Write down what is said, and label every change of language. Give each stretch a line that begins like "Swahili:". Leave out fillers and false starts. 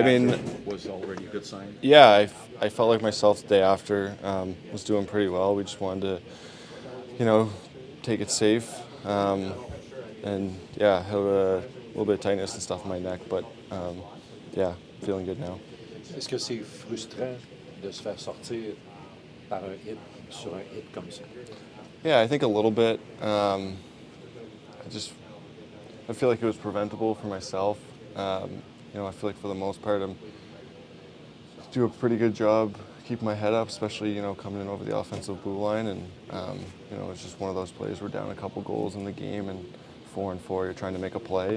English: days after was already a good sign? Yeah, I felt like myself the day after. Was doing pretty well. We just wanted to, take it safe. And yeah, had a little bit of tightness and stuff in my neck, but yeah, feeling good now.
French: Est-ce que c'est frustrant de se faire sortir par un hit sur un hit comme ça?
English: Yeah, I think a little bit. I feel like it was preventable for myself. You know, I feel like for the most part, I'm do a pretty good job keeping my head up, especially, you know, coming in over the offensive blue line. And, you know, it's just one of those plays. We're down a couple goals in the game, and 4-4, you're trying to make a play.